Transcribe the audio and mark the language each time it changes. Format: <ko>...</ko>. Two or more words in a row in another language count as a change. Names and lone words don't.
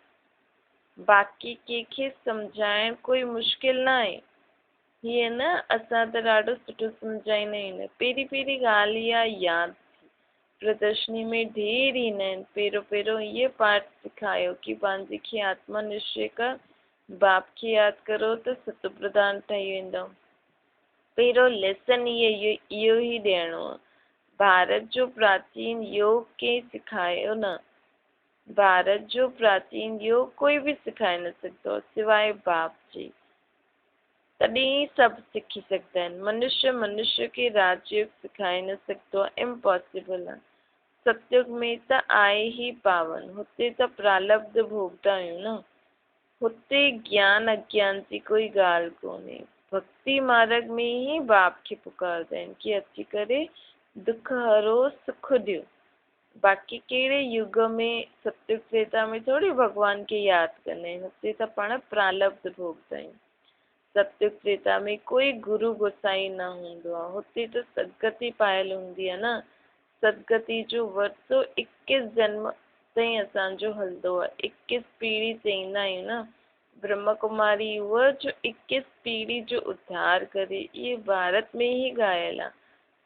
<sd>बाक़ी कंहिंखे सम्झाइण कोई मुश्किल न आहे। हीअं न असां त ॾाढो सुठो सम्झाईंदा आहियूं। पहिरीं ॻाल्हि इहा यादि प्रदर्शनी में ढेर ईंदा आहिनि। पहिरियों इहे पाठ सिखायो कि पंहिंजे खे आत्मा निश्चय कर, बाप खे यादि करो त सतो प्रधान ठही वेंदो। पहिरियों लेसन इहो ई ॾियणो आहे। भारत जो प्राचीन योग कंहिं सिखायो न। भारत जो प्राचीन योग कोई बि सिखाए न सघंदो सिवाइ बाप जे। तॾहिं सभु सिखी सघंदा आहिनि। मनुष्य खे राजयोग सिखाए न सघंदो आहे, इम्पॉसिबल आहे। सतयुग में त आहे ई पावन। हुते त प्रालब्ध भोगदा आहियूं न। हुते ज्ञान अज्ञान जी कोई ॻाल्हि कोन्हे। भक्ति मार्ग में ई बाप खे पुकारदा आहिनि कि अची करे दुख हरो सुख ॾियो। बाक़ी कहिड़े युग में सतयुग त्रेता में थोरी भॻवान खे यादि कंदा आहिनि। हुते त पाण प्रालब्ध भोगदा आहियूं। सतयुग त्रेता में कोई गुरु गोसाई न हूंदो आहे। हुते त सदगति पायल हूंदी आहे न। सदगति जो वरितो 21 जन्म ताईं असांजो हलंदो आहे। 21 पीढ़ी चईंदा आहियूं न। ब्रह्म कुमारी उहा जो 21 पीढ़ी जो उद्धार करे। इहे भारत में ई ॻायल आहे।</sd>